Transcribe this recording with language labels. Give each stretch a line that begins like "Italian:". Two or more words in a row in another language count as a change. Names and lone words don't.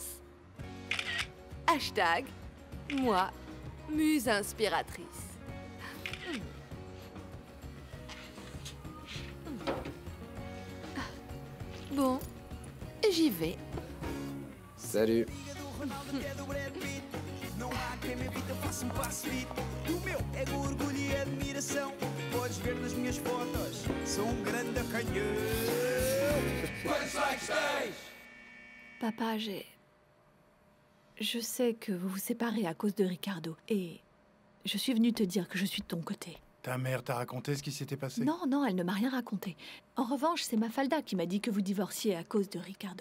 French: Hashtag moi, muse inspiratrice. Bon, j'y vais. Salut.
Portuguese: não há quem me evite, eu faço passo-lhe. E o meu é orgulho e admiração. Podes ver nas minhas fotos, sou grande canhão.
French: Papa, je sais que vous vous séparez à cause de Ricardo. Et je suis venue te dire que je suis de ton côté. Ta mère t'a raconté ce qui s'était passé? Non, non, elle ne m'a rien raconté. En revanche, c'est Mafalda qui m'a dit que vous divorciez à cause de Ricardo.